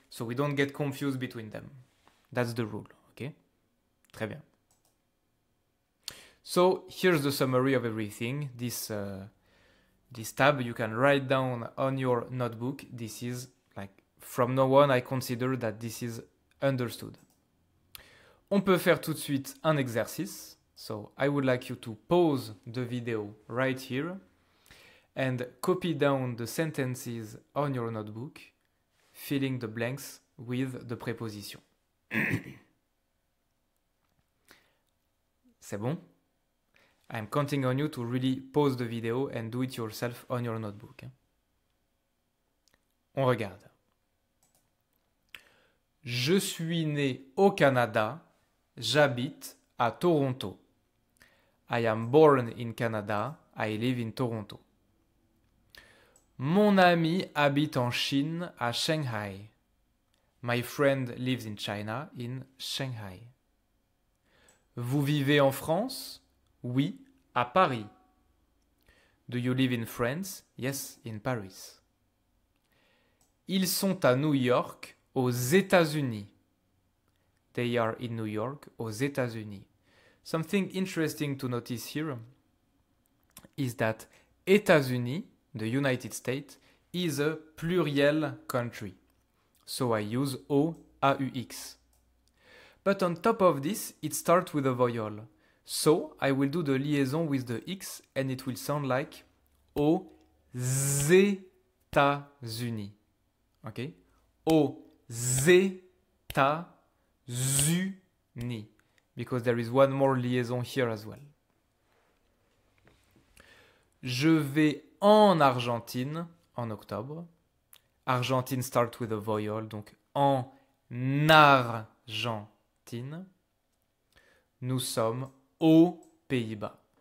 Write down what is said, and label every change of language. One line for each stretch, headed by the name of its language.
English: So we don't get confused between them. That's the rule. Okay?
French: Très bien.
English: So here's the summary of everything. This tab you can write down on your notebook. This is like, from now on, I consider that this is understood.
French: On peut faire tout de suite un exercice.
English: So I would like you to pause the video right here and copy down the sentences on your notebook, filling the blanks with the preposition.
French: C'est bon?
English: I'm counting on you to really pause the video and do it yourself on your notebook.
French: On regarde. Je suis né au Canada, j'habite à Toronto.
English: I am born in Canada, I live in Toronto.
French: Mon ami habite en Chine, à Shanghai.
English: My friend lives in China, in Shanghai.
French: Vous vivez en France? Oui, à Paris.
English: Do you live in France? Yes, in Paris.
French: Ils sont à New York, aux États-Unis.
English: They are in New York,
French: aux États-Unis.
English: Something interesting to notice here is that États-Unis, the United States, is a pluriel country. So I use O-A-U-X. But on top of this, it starts with a vowel. So I will do the liaison with the X and it will sound like aux États-Unis. Okay?
French: Aux États-Unis.
English: Because there is one more liaison here as well.
French: Je vais en Argentine en octobre.
English: Argentine start with a vowel,
French: donc en Argentine. Nous sommes aux Pays-Bas.